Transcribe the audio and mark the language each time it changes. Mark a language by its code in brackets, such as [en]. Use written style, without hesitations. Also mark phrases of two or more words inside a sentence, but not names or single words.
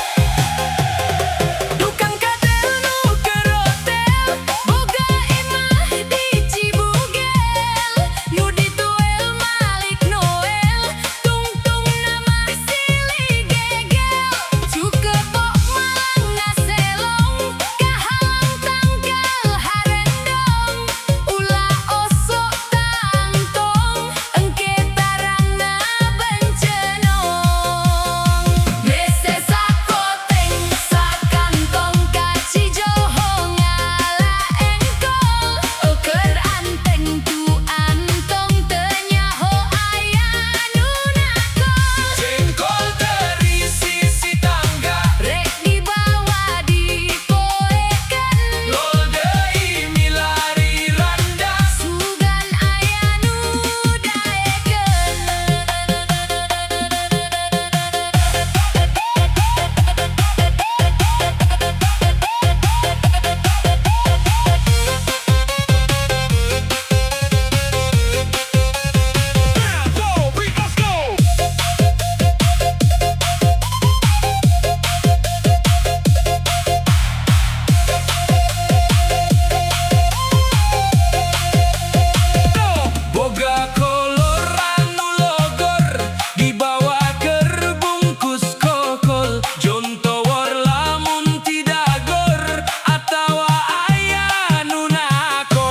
[su] Tukang kadel nu kerotel boga imah di Cibugel nu dituel Malik Noel tungtung nama silih gegel cukepok malang ngaselong kahalang tanggal harendong ulah osok tangtong engke tarangna bencenong mese sakoteng sakantong kacijoho ngala engkol keur anteng tu antong teu nyaho aya nu nakol Jengkol terisi si tangga rek dibawa dipoekeun Lol deui milari randa sugan aya nu daekeun. [en] Go, beat, let's go! [su] Boga kolor anu logor dibawa keur bungkus kokol jontowor lamun tidagor atawa aya nu nakol.